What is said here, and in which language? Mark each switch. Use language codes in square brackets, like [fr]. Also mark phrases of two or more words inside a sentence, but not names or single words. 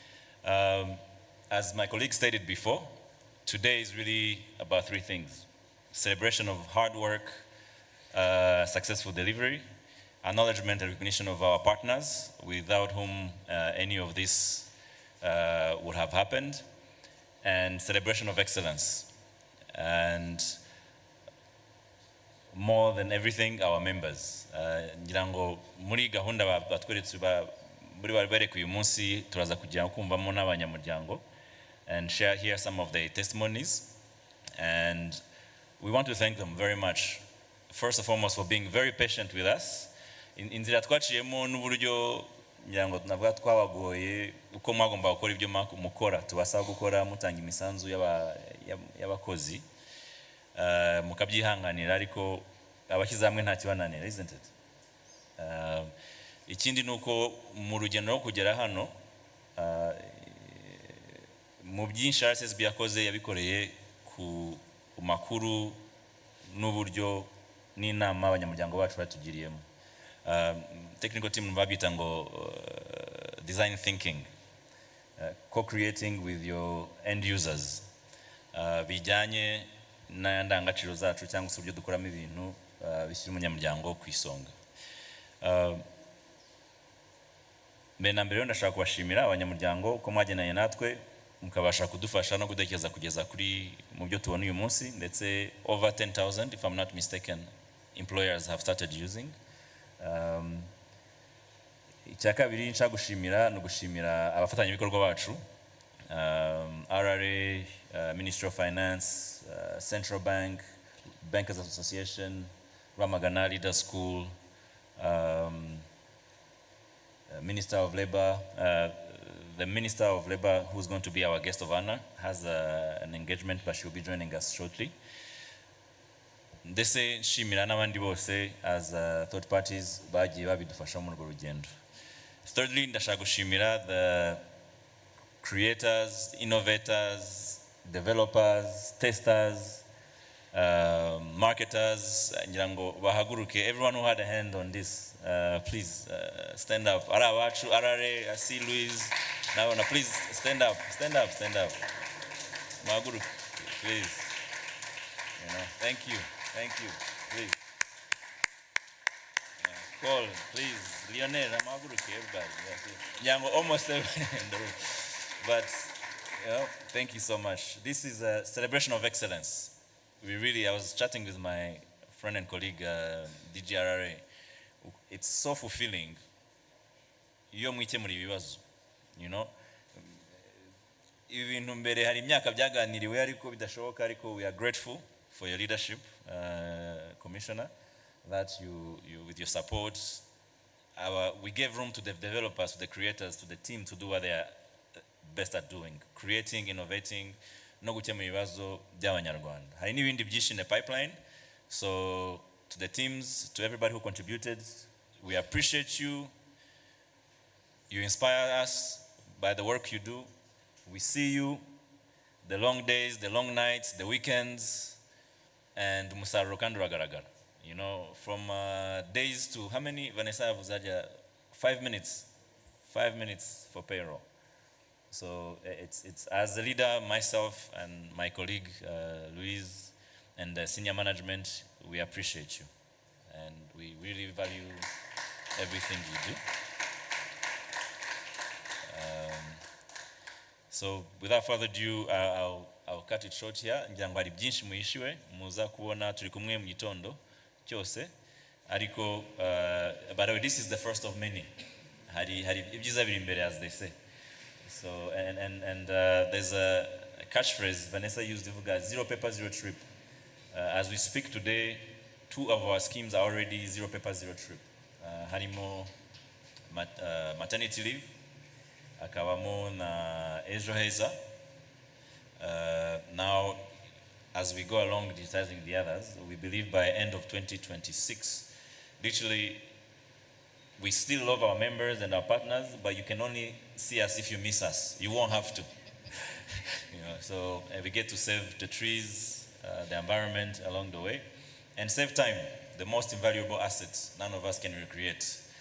[en] As my colleague stated before, today is really about 3 things: celebration of hard work, successful delivery, acknowledgement and recognition of our partners, without whom any of this would have happened, and celebration of excellence. And more than everything, our members. [rw] Ngirango muri gahunda batweretse buri barbereka uyu munsi turaza kujya kumvamo n'abanyamuryango [en] and share here some of the testimonies, and we want to thank them very much, first and foremost, for being very patient with us. [rw] Inzira twaciyemo n'uburyo ngira ngo tunavuga twabagoye uko mwagomba gukora ibyo mukora tubasaba gukora mutanga imisanzu y'abakozi mukabyihanganira ariko abashyize hamwe nta kibananira, [en] isn't it? [rw] Ikindi nuko mu rugendo rwo kugera hano mu byinshi RSSB yakoze yabikoreye ku makuru n'uburyo n'inama abanyamuryango bacu batugiriyemo. [en] Technical team [rw] babyita ngo [en] design thinking, co-creating with your end users, [rw] bijyanye n'indangagaciro zacu cyangwa se uburyo dukoramo ibintu bishyira umunyamuryango ku isonga. Mbere na mbere rero ndashaka kubashimira abanyamuryango ko mwagenanye natwe mukabasha kudufasha no kudekereza kugeza kuri mu byo tubona uyu munsi, ndetse [en] over 10,000 if I'm not mistaken employers have started using. [rw] Icya kabiri nshaka gushimira no gushimira abafatanyabikorwa bacu, RRA, [en] Ministry of Finance, Central Bank, Bankers Association, Ramagana Leader School, Minister of Labor. The Minister of Labor, who's going to be our guest of honor, has an engagement, but she'll be joining us shortly. [rw] Ndetse nshimira n'abandi bose [en] as third parties [rw] bagiye babidufasha mu rugendo. [en] Thirdly, [rw] ndashaka gushimira [en] the creators, innovators, developers, testers, marketers, [rw] ngira ngo bahaguruke. [en] Everyone who had a hand on this, please stand up. Arawachu, Arare, I see Luis. Now, please stand up, stand up, stand up. Mahaguruke, please. Thank you, please. Call, please. Lionel, Mahaguruke, everybody. Yes. Almost everybody in the room. But, thank you so much. This is a celebration of excellence. I was chatting with my friend and colleague, DGRRA. It's so fulfilling. [rw] Ibintu mbere hari imyaka byaganiriwe ariko bidashoboka, [en] ariko we are grateful for your leadership, Commissioner, that you with your support, we gave room to the developers, to the creators, to the team to do what they are best at doing, creating, innovating, [rw] no gukemura ibibazo by'abanyarwanda. Hari n'ibindi byinshi [en] in the pipeline. So to the teams, to everybody who contributed, we appreciate you. You inspire us by the work you do. We see you, the long days, the long nights, the weekends, and [rw] musaruro kandi uragaragara. [en] From days to how many, Vanessa, 5 minutes. 5 minutes for payroll. So it's as a leader, myself and my colleague, Louise, and the senior management, we appreciate you. And we really value everything you do. So without further ado, I'll cut it short here. [rw] Ngira ngo hari byinshi muhishiwe muza kubona turi kumwe mu gitondo cyose. [en] Ariko by the way, this is the first of many. [rw] Hari ibyiza biri imbere, [en] as they say. So and there's a catchphrase Vanessa used, zero paper, zero trip. As we speak today, 2 of our schemes are already zero paper, zero trip. [rw] Harimo [en] maternity leave, [rw] akabamo na ejo heza. [en] Now, as we go along digitizing the others, we believe by end of 2026, literally, we still love our members and our partners, but you can only see us if you miss us. You won't have to. So we get to save the trees, the environment along the way, and save time, the most invaluable asset none of us can recreate.